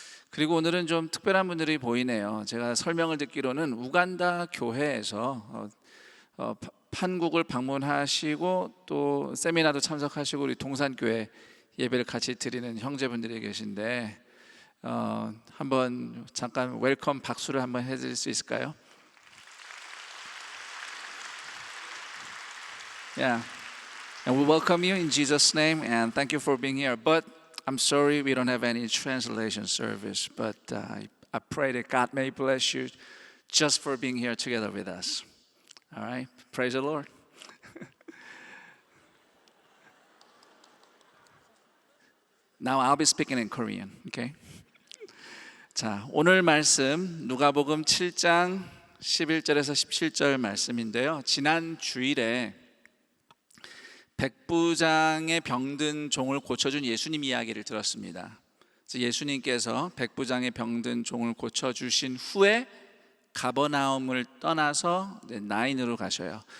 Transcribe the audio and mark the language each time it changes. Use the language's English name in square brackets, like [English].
[Korean] 그리고 오늘은 좀 특별한 분들이 보이네요. 제가 설명을 듣기로는 우간다 교회에서 판국을 방문하시고 또 세미나도 참석하시고 우리 동산교회 예배를 같이 드리는 형제분들이 계신데 한번 잠깐 웰컴 박수를 한번 해드릴 수 있을까요? [English] Yeah, and we welcome you in Jesus' name and thank you for being here. But I'm sorry we don't have any translation service. But I pray that God may bless you just for being here together with us. All right, praise the Lord. Now I'll be speaking in Korean. Okay. [Korean] 자, 오늘 말씀 누가복음 7장 11절에서 17절 말씀인데요. 지난 주일에 백부장의 병든 종을 고쳐준 예수님 이야기를 들었습니다. 그래서 예수님께서 백부장의 병든 종을 고쳐주신 후에 가버나움을 떠나서 나인으로 가셔요.